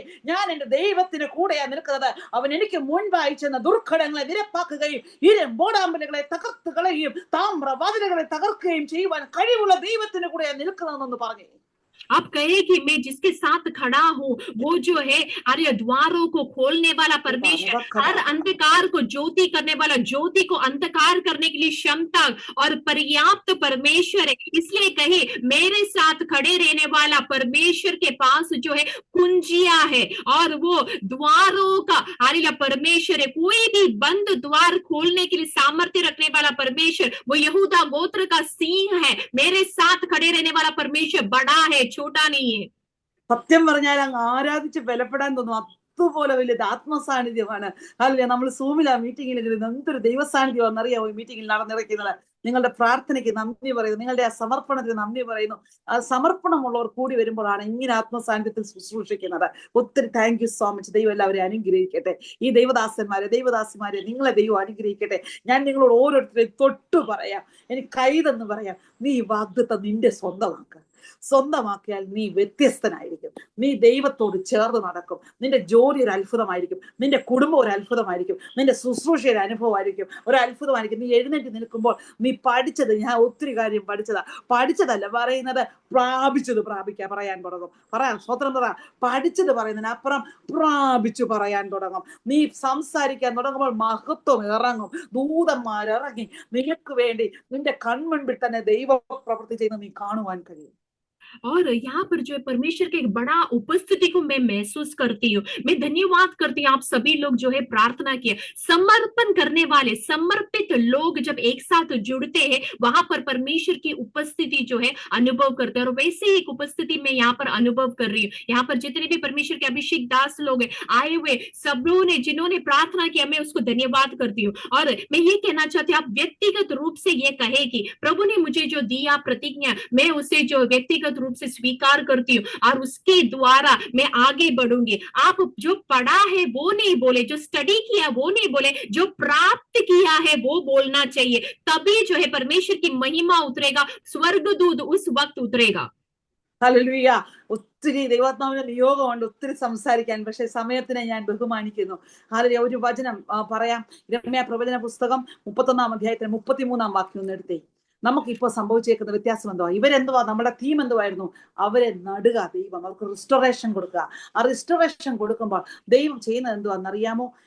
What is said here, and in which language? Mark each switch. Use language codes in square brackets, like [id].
[ml] ഞാൻ എന്റെ ദൈവത്തിന് കൂടെയാ നിൽക്കുന്നത്. അവൻ എനിക്ക് മുൻപായി ചെന്ന ദുർഘടങ്ങളെ നിരപ്പാക്കുകയും ഇരുമ്പോടാമ്പലുകളെ തകർത്ത് കളയുകയും താമ്രവാതിലുകളെ തകർക്കുകയും ചെയ്യുവാൻ കഴിവുള്ള ദൈവത്തിന് കൂടെയാ നിൽക്കുന്നതെന്ന് പറഞ്ഞു. [hi] आप कहे कि मैं जिसके साथ खड़ा हूँ वो जो है अरे द्वारों को खोलने वाला परमेश्वर, हर अंधकार को ज्योति करने वाला, ज्योति को अंधकार करने के लिए क्षमता और पर्याप्त परमेश्वर है। इसलिए कहे मेरे साथ खड़े रहने वाला परमेश्वर के पास जो है कुंजिया है और वो द्वारों का अरे परमेश्वर है। कोई भी बंद द्वार खोलने के लिए सामर्थ्य रखने वाला परमेश्वर वो यहूदा गोत्र का सिंह है। मेरे साथ खड़े रहने वाला परमेश्वर बड़ा है, छोटा नहीं है। [ml] സത്യം പറഞ്ഞാൽ അങ്ങ് ആരാധിച്ച് ബലപ്പെടാൻ തോന്നും. അതുപോലെ വലിയ ആത്മസാന്നിധ്യമാണ്. അല്ലേ, നമ്മൾ സൂമിലാ മീറ്റിംഗിൽ എന്തൊരു ദൈവസാന്നിധ്യമാണെന്ന് അറിയാമോ ഈ മീറ്റിംഗിൽ നടന്നിറക്കുന്നത്. നിങ്ങളുടെ പ്രാർത്ഥനയ്ക്ക് നന്ദി പറയുന്നു, നിങ്ങളുടെ ആ സമർപ്പണത്തിന് നന്ദി പറയുന്നു. ആ സമർപ്പണമുള്ളവർ കൂടി വരുമ്പോഴാണ് ഇങ്ങനെ ആത്മസാന്നിധ്യത്തിൽ ശുശ്രൂഷിക്കുന്നത്. ഒത്തിരി [en] Thank you so much. [ml] ദൈവം എല്ലാവരെയും അനുഗ്രഹിക്കട്ടെ. ഈ ദൈവദാസിമാരെ നിങ്ങളെ ദൈവം അനുഗ്രഹിക്കട്ടെ. ഞാൻ നിങ്ങളോട് ഓരോരുത്തരെയും തൊട്ടു പറയാം, എനിക്ക് കൈതെന്ന് പറയാം. നീ ഈ വാഗ്ദത്തം നിന്റെ സ്വന്തമാക്കിയാൽ നീ വ്യത്യസ്തനായിരിക്കും. നീ ദൈവത്തോട് ചേർന്ന് നടക്കും. നിന്റെ ജോലി ഒരു അത്ഭുതമായിരിക്കും, നിന്റെ കുടുംബം ഒരു അത്ഭുതമായിരിക്കും, നിന്റെ ശുശ്രൂഷ ഒരു അനുഭവമായിരിക്കും, ഒരു അത്ഭുതമായിരിക്കും. നീ എഴുന്നേറ്റ് നിൽക്കുമ്പോൾ നീ പഠിച്ചത്, ഞാൻ ഒത്തിരി കാര്യം പഠിച്ചതല്ല പറയുന്നത്, പ്രാപിച്ചത് പറയാൻ തുടങ്ങും. സ്വതന്ത്രം പറ. പഠിച്ചത് പറയുന്നതിനപ്പുറം പ്രാപിച്ചു പറയാൻ തുടങ്ങും. നീ സംസാരിക്കാൻ തുടങ്ങുമ്പോൾ മഹത്വം ഇറങ്ങും, ദൂതന്മാരിറങ്ങി നിനക്ക് വേണ്ടി നിന്റെ കൺമുൻപിൽ തന്നെ ദൈവ പ്രവൃത്തി ചെയ്യുന്നത് നീ കാണുവാൻ കഴിയും. [hi] और यहाँ पर जो है परमेश्वर के एक बड़ा उपस्थिति को मैं महसूस करती हूँ। मैं धन्यवाद करती हूँ आप सभी लोग जो है प्रार्थना किए। समर्पण करने वाले समर्पित लोग जब एक साथ जुड़ते हैं वहां पर परमेश्वर की उपस्थिति जो है अनुभव करते हैं। और वैसे एक उपस्थिति में यहाँ पर अनुभव कर रही हूँ। यहाँ पर जितने भी परमेश्वर के अभिषेक दास लोग हैं आए हुए, सब लोगों ने जिन्होंने प्रार्थना किया, मैं उसको धन्यवाद करती हूँ। और मैं ये कहना चाहती हूँ आप व्यक्तिगत रूप से ये कहे कि प्रभु ने मुझे जो दिया प्रतिज्ञा, मैं उसे जो व्यक्तिगत रूप से स्वीकार करती हूँ और उसके द्वारा मैं आगे बढ़ूंगी। आप जो पढ़ा है वो नहीं बोले, जो स्टडी किया वो नहीं बोले, जो प्राप्त किया है वो बोलना चाहिए। तभी जो है परमेश्वर की महिमा उतरेगा, स्वर्गदूत उस वक्त उतरेगा। [ml] ഹല്ലേലൂയ. ഒത്തിരി ദൈവാത്മാവിന്റെ നിയോഗമുണ്ട് ഒത്തിരി സംസാരിക്കാൻ, പക്ഷെ സമയത്തിനെ ഞാൻ ബഹുമാനിക്കുന്നു. ഹല്ലേലൂയ. ഒരു വചനം പറയാം. യിരെമ്യാ പ്രവചന പുസ്തകം 31-ാം അധ്യായത്തിന് 33-ാം വാക്യം ഒന്ന് എടുത്തേ. നമുക്കിപ്പോ സംഭവിച്ചേക്കുന്ന വ്യത്യാസം എന്തുവാ? ഇവരെന്തുവാ? നമ്മുടെ തീം എന്തുവായിരുന്നു? അവരെ നടുക ദൈവം, അവർക്ക് റിസ്റ്റോറേഷൻ കൊടുക്കുക. ആ റിസ്റ്റോറേഷൻ കൊടുക്കുമ്പോൾ ദൈവം ചെയ്യുന്നത് എന്തുവാന്നറിയാമോ?